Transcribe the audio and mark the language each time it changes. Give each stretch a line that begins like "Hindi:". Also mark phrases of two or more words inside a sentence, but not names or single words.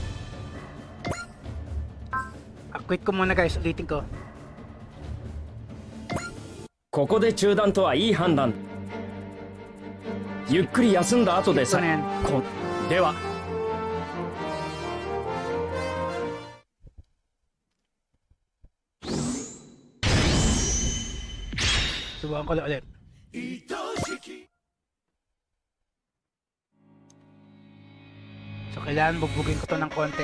Filipino: Quit ko muna guys. Ulitin ko.
Japanese: ここで中断とはいい判断。ゆっくり休んだ後でさ。そうね。では。
Filipino: Subukan ko ulit. So, kailangan bugbugin ko to ng konti.